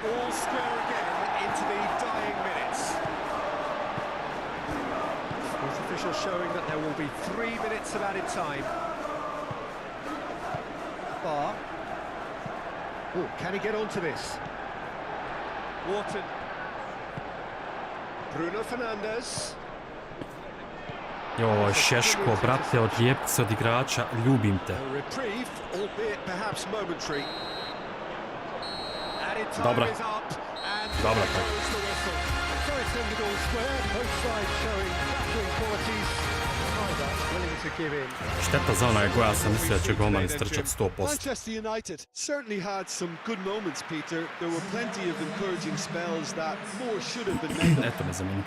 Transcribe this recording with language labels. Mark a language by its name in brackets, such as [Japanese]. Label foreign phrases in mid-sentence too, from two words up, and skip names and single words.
[English] all square again into the dying minutes. Sports officials showing that there will be 3 minutes of added time. Bar. Oh, can he get onto this? Wharton. Bruno Fernandes. [Croatian] Joj, Šeško, brate, odlijepti se od igrača, ljubim te. [English] A reprieve, albeit perhaps momentary. Added time [Croatian] Dobra. [English] is up, and [Croatian] Dobra, [English] there [Croatian] tak. [English] goes the whistle. So it's ended all square, both sides showing battling qualities. Neither willing to give in. [Croatian] Šteta za onaj goja, sam mislio da će golman istrčat 100%. [English] Manchester United certainly had some good moments, Peter. There were plenty of encouraging spells that more should have been made of. [Croatian] Eto me za minut.